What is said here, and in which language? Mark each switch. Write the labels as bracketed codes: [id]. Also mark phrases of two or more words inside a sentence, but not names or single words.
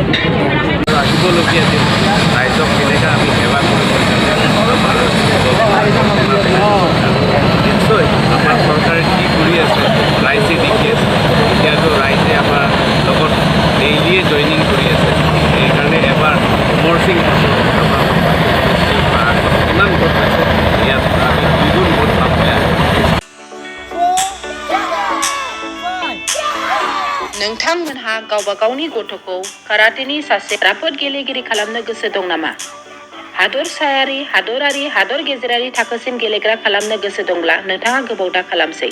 [as] আহিবলগীয়া দিন ৰাইজক কেনেকৈ আমি সেৱা কৰিব নিশ্চয় আমাৰ চৰকাৰে কি কৰি আছে ৰাইজে দেখি আছে এতিয়াতো ৰাইজে আমাৰ লগত ডেইলিয়ে জইনিং কৰি আছে সেইকাৰণে এবাৰ অমৰ সিং কিমান ভোট পাইছে ইয়াত আমি 2 গুণ ভোট পাবলৈ [brx] नोंथांमोनहा गावबा गावनि गथ'खौ काराटेनि सासे राफोद गेलेगिरि खालामनो गोसो दं नामा? हादरसायारि, हादर गेजेरारि थाखोसिम गेलेग्रा खालामनो गोसो दंब्ला नोंथाङा गोबाव दा खालामसै।